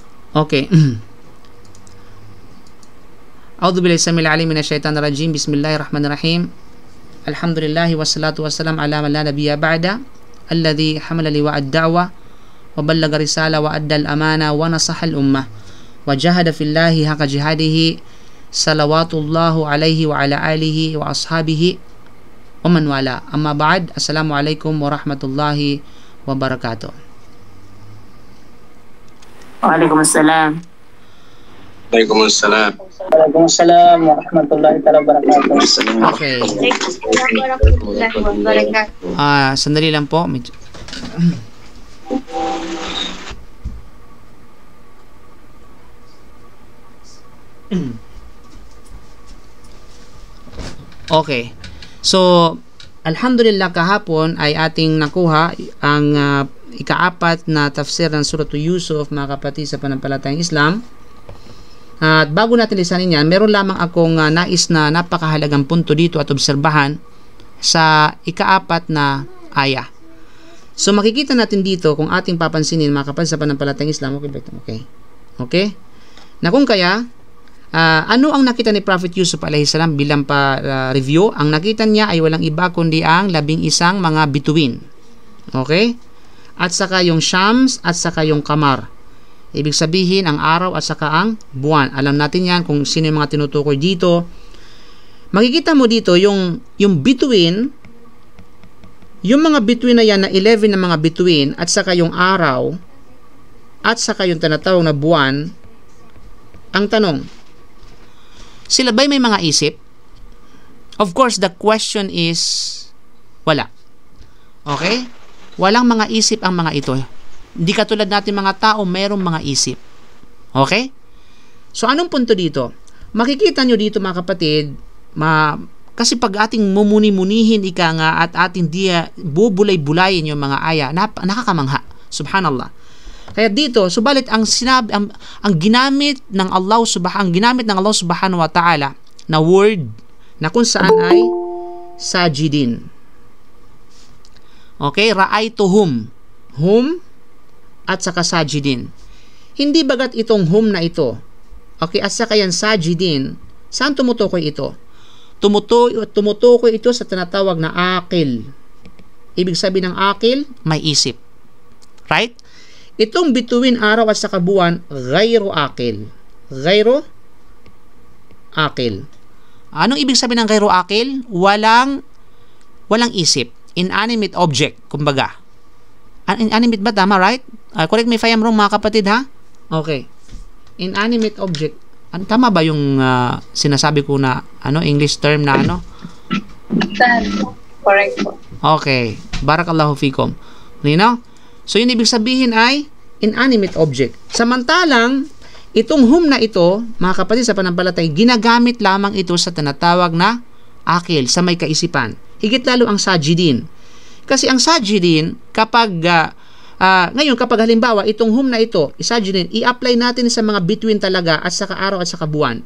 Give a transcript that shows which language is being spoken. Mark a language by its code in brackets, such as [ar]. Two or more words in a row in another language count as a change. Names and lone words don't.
[en] Okay. [ar] أعوذ بالله السميع العليم من الشيطان الرجيم. بسم الله الرحمن الرحيم. الحمد لله والصلاة والسلام على من لا نبي بعده الذي حمل لواء الدعوة وبلغ الرسالة وأدى الأمانة ونصح الأمة وجاهد في الله حق جهاده صلوات الله عليه وعلى آله وأصحابه ومن والى. أما بعد. السلام عليكم ورحمة الله وبركاته. وعليكم السلام. وعليكم السلام. وعليكم السلام ورحمة الله وبركاته. Okay. ورحمة الله وبركاته. [tl] Sandali lang po. Okay. So, alhamdulillah kahapon ay ating nakuha ang ikaapat na tafsir ng Surah Yusuf, mga kapatid sa panampalatayang Islam. At bago natin lisanin yan, meron lamang akong nais na napakahalagang punto dito at obserbahan sa ikaapat na aya. So makikita natin dito kung ating papansinin, mga kapatid sa panampalatayang Islam. Okay? Na kung kaya, ano ang nakita ni Prophet Yusuf [ar] عليه السلام [tl] bilang review? Ang nakita niya ay walang iba kundi ang 11 mga bituin. Okay? At saka yung Shams at saka yung Qamar. Ibig sabihin ang araw at saka ang buwan. Alam natin yan kung sino yung mga tinutukoy dito. Makikita mo dito yung bituin, yung mga bituin na yan na 11 na mga bituin at saka yung araw at saka yung tinatawag na buwan. Ang tanong, sila ba'y may mga isip? [en] Of course, the question is wala. [tl] Okay? Walang mga isip ang mga ito. Hindi katulad natin mga tao, mayroong mga isip. Okay? So, anong punto dito? Makikita nyo dito, mga kapatid, kasi pag ating mumuni-munihin ika nga at ating bubulay-bulayin yung mga aya, nakakamangha. Subhanallah. Kaya dito, subalit ang ginamit ng [ar] الله سبحانه وتعالى [tl] na word na kung saan ay sajidin. Okay? Ra'aytuhum. Hum at saka sajidin. Hindi bagat itong hum na ito. Okay, at saka yan sajidin. Saan tumutukoy ito? Tumutukoy ito sa tinatawag na akil. Ibig sabihin ng akil, may isip. Right? Itong bituin araw at saka buwan, [ar] غير عاقل. غير عاقل. [tl] Anong ibig sabihin ng [ar] غير عاقل? [tl] Walang isip. [en] Inanimate object, [tl] kumbaga. Inanimate ba? Tama, [en] right? Correct me if I am wrong, [tl] mga kapatid, ha? Okay. [en] Inanimate object. [tl] Tama ba yung sinasabi ko na [en] English term [tl] na Correct po. [ar] Okay. بارك الله فيكم. [tl] So, yun ibig sabihin ay [en] inanimate object. [tl] Samantalang, itong hum na ito, mga kapatid sa panampalatay, ginagamit lamang ito sa tinatawag na akil, sa may kaisipan. Higit lalo ang sajidin. Kasi ang sajidin, ngayon kapag halimbawa itong hum na ito, sajidin, i-apply natin sa mga between talaga at saka araw at saka buwan.